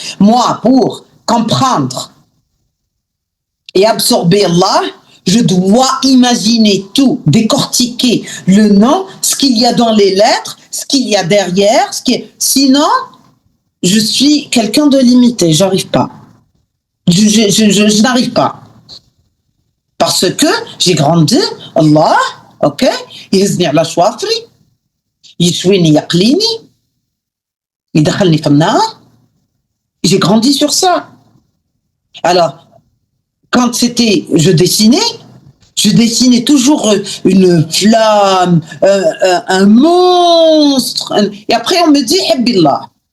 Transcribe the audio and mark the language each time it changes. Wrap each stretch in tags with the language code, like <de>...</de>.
<fr>Moi, pour comprendre et absorber Allah, je dois imaginer tout, décortiquer le nom, ce qu'il y a dans les lettres, ce qu'il y a derrière, sinon, je suis quelqu'un de limité, j'arrive pas. Je n'arrive pas. Parce que j'ai grandi,</fr> <ar>Allah, ok, يهزني على شوافري يشويني يقليني يدخلني في النار.</ar> <fr>J'ai grandi sur ça. Alors, quand je dessinais toujours une flamme, un monstre. Et après, on me dit, Habbillah.</fr>